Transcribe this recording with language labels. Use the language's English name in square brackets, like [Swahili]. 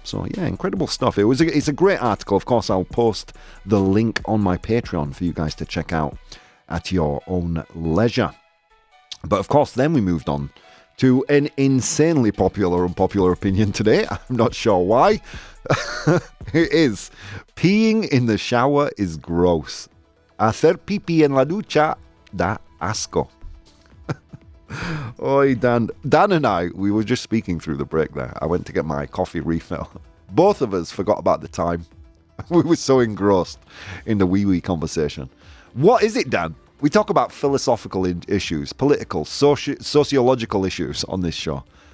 [English] So yeah, incredible stuff. It's a great article. Of course, I'll post the link on my Patreon for you guys to check out at your own leisure. But of course, then we moved on to an insanely unpopular opinion today. I'm not sure why. It is, peeing in the shower is gross. [Spanish] Hacer pipí en la ducha da asco. [English] Oi, Dan and I, we were just speaking through the break there. I went to get my coffee refill. Both of us forgot about the time. We were so engrossed in the wee-wee conversation. What is it, Dan? We talk about philosophical issues, political, sociological issues on this show.